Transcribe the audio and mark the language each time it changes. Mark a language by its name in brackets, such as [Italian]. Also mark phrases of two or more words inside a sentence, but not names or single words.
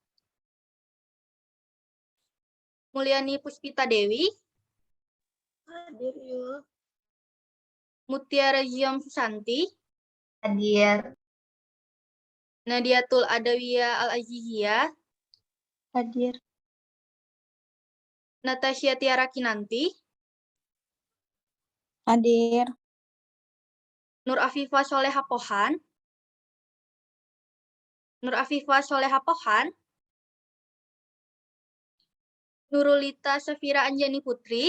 [Indonesian] Mulyani Puspita Dewi. Hadir, Yul. Mutiara Ziam Susanti. Hadir. Nadiatul Adawiyah Al-Aziziyah. Hadir. Natasha Tiara Kinanti. Hadir. Nur Afifah Soleha Pohan. Nur Afifah Soleha Pohan. Nurulita Safira Anjani Putri.